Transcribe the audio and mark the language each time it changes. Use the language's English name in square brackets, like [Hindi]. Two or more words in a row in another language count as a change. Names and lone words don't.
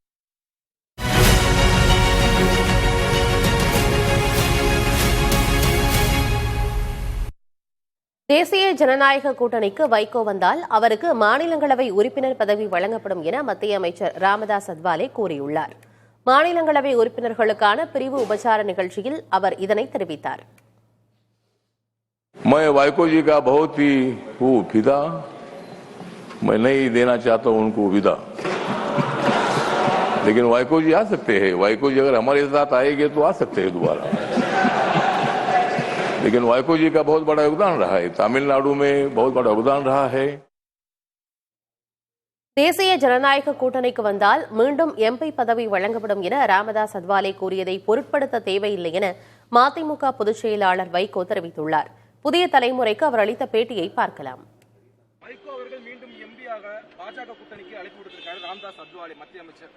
[Tamil] தேசிய ஜனநாயக கூட்டணிக்கு வைகோ வந்தால் அவருக்கு மாநிலங்களவை உறுப்பினர் பதவி வழங்கப்படும் என மத்திய அமைச்சர் ராமதாஸ் அத்வாலே கூறியுள்ளார். மாநிலங்களவை உறுப்பினர்களுக்கான பிரிவு உபச்சார நிகழ்ச்சியில் அவர் இதனை தெரிவித்தார். [Hindi] मैं वाइको जी का बहुत ही हूँ फिदा, मैं नहीं देना चाहता हूँ उनको विदा, लेकिन वाइको जी आ सकते हैं. वाइको जी अगर हमारे साथ आएंगे तो आ सकते हैं दोबारा. लेकिन वाइको जी का बहुत बड़ा योगदान रहा है, तमिलनाडु में बहुत बड़ा योगदान रहा है. [Tamil] தேசிய ஜனநாயக கூட்டணிக்கு வந்தால் மீண்டும் எம்பி பதவி வழங்கப்படும் என ராமதாஸ் அத்வாலே கூறியதை பொருட்படுத்த தேவையில்லை என மதிமுக பொதுச் செயலாளர் வைகோ தெரிவித்துள்ளார். புதிய தலைமுறைக்கு அவர் அளித்த பேட்டியை பார்க்கலாம். வைகோ அவர்கள் மீண்டும் எம்பியாக பாஜக கூட்டணிக்கு அழைப்பு விடுத்திருக்காரு ராமதாஸ் அத்வாலே மத்திய அமைச்சர்.